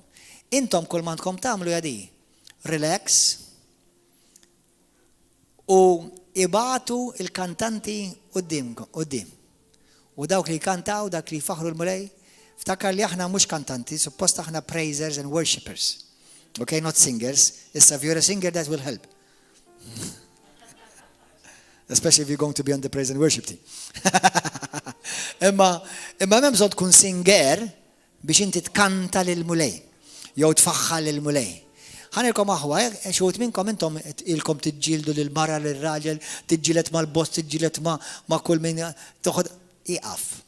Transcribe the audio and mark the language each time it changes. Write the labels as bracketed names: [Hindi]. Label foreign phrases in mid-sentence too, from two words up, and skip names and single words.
[Maltese] Intom kull ma tkom tagħmlu jadi. Relax u ibatu il-kantanti qudiem. U dawk li kantaw, dak li faħru l-mulej, ftakar li aħna mhux kantanti, suppost aħna [English] praisers and worshippers. Okay, not singers. Issa if you're a singer, that will help. Especially if you're going to be on the praise and worship team. [Maltese] Imma m'hemm bżonn tkun singer biex inti tkanta lil-mulej, jew tfaħħal lil-mulej. Ħanilkom aħwa, xogħod minnkom intom ilkom tiġġieldu lil-mara lil-raġel, tiġġielet mal-boss, tiġġielet ma' kull min toħod iqaf.